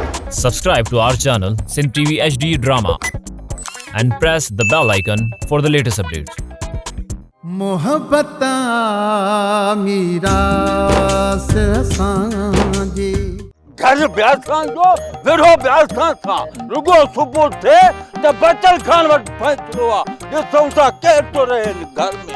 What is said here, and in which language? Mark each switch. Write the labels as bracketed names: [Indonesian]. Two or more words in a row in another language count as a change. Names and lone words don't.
[English] Subscribe to our channel Sindh TV HD Drama and press the bell icon for the latest updates. [Sindhi] मोहब्बत मीरास सांजे घर ब्यासां जो विरो ब्यासां था रुगो सुबुह थे त बचल खान वट पहुंचो आ ॾिसूं था केर तो रहे घर में।